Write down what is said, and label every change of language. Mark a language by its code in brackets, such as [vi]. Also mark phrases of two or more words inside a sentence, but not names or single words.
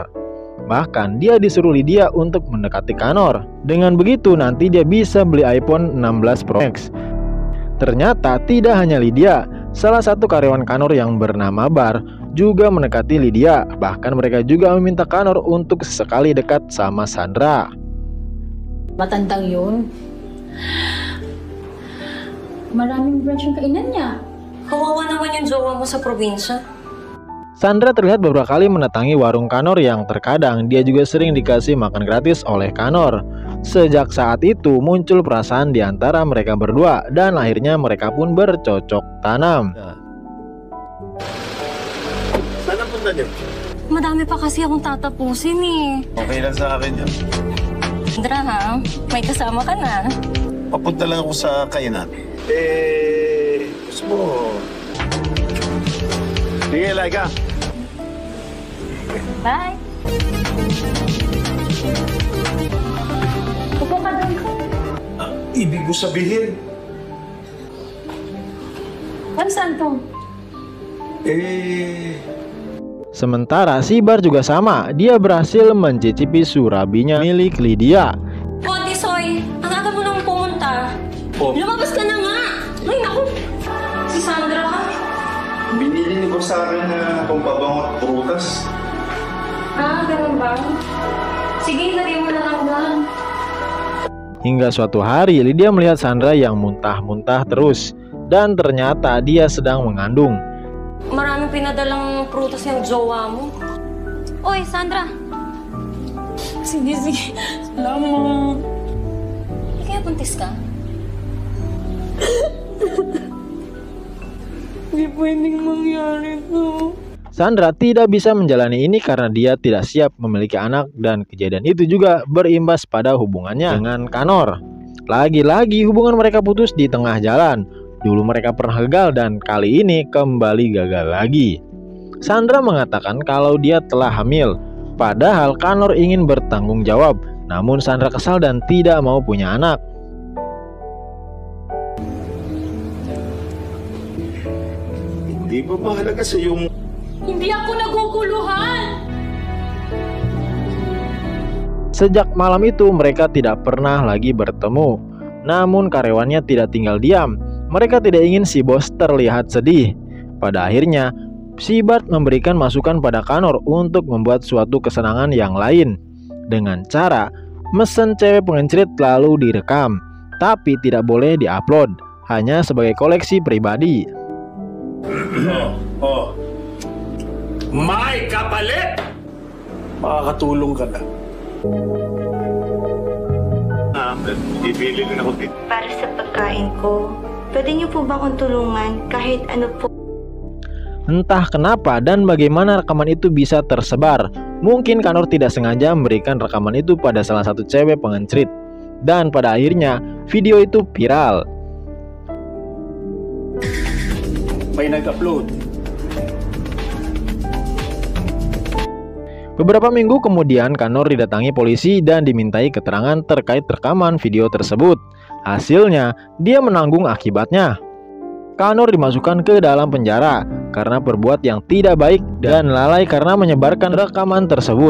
[id] Bahkan dia disuruh Lydia untuk mendekati Kanor. Dengan begitu nanti dia bisa beli iPhone 16 Pro Max. Ternyata tidak hanya Lydia, salah satu karyawan Kanor yang bernama Bar juga mendekati Lydia. Bahkan mereka juga meminta Kanor untuk sesekali dekat sama Sandra. [tl] Matandang yun. Maraming branch yung kainan niya. Kawawa naman yung jowa mo sa probinsya. [id] Sandra terlihat beberapa kali mendatangi warung Kanor yang terkadang dia juga sering dikasih makan gratis oleh Kanor. Sejak saat itu muncul perasaan di antara mereka berdua dan akhirnya mereka pun bercocok tanam. [tl] Saan ang punta niyo? Madami pa kasi akong tatapusin eh. Okay lang sa akin yun. Sandra ha, may kasama ka na. Papunta lang ako sa kainan. Gusto mo... Sige, Laika. Bye! Upo ka doon. Ibig mo sabihin, Ano saan to? [id] Sementara si Bar juga sama, dia berhasil mencicipi surabinya milik Lydia. [tl] O, Tisoy, ang aga mo nang pumunta. Lumabas ka na nga! Ay, naku! Si Sandra ka. binili ni ko sa akin na pampabango at prutas. Ganun ba? Sige, lagyan mo na lang lang. [id] Hingga suatu hari Lydia melihat Sandra yang muntah-muntah terus. Dan ternyata dia sedang mengandung. [tl] Maraming pinadalang prutas yung jowa mo. Oy, Sandra. Sige. Salamat. Hindi kaya buntis ka? Hindi pwedeng mangyari to. [id] Sandra tidak bisa menjalani ini karena dia tidak siap memiliki anak dan kejadian itu juga berimbas pada hubungannya dengan Kanor. Lagi-lagi hubungan mereka putus di tengah jalan. Dulu mereka pernah gagal dan kali ini kembali gagal lagi. Sandra mengatakan kalau dia telah hamil. Padahal Kanor ingin bertanggung jawab. Namun Sandra kesal dan tidak mau punya anak. [tl] Hindi ba mahalaga sa yung... Hindi ako naguguluhan. [id] Sejak malam itu mereka tidak pernah lagi bertemu. Namun karyawannya tidak tinggal diam. Mereka tidak ingin si bos terlihat sedih. Pada akhirnya, si Bart memberikan masukan pada Kanor untuk membuat suatu kesenangan yang lain. Dengan cara mesen cewek pengencrit lalu direkam. Tapi tidak boleh diupload. Hanya sebagai koleksi pribadi. [tl] May kapalit! Makakatulong ka na. Ibili rin ako dito. Para sa pagkain ko, pwede niyo po ba akong tulungan kahit ano po? [id] Entah kenapa dan bagaimana rekaman itu bisa tersebar. Mungkin Kanor tidak sengaja memberikan rekaman itu pada salah satu cewek pengencrit. Dan pada akhirnya video itu viral. [tl] May nag-upload. [id] Beberapa minggu kemudian Kanor didatangi polisi dan dimintai keterangan terkait rekaman video tersebut. Hasilnya, dia menanggung akibatnya. Kanor dimasukkan ke dalam penjara karena berbuat yang tidak baik dan lalai karena menyebarkan rekaman tersebut.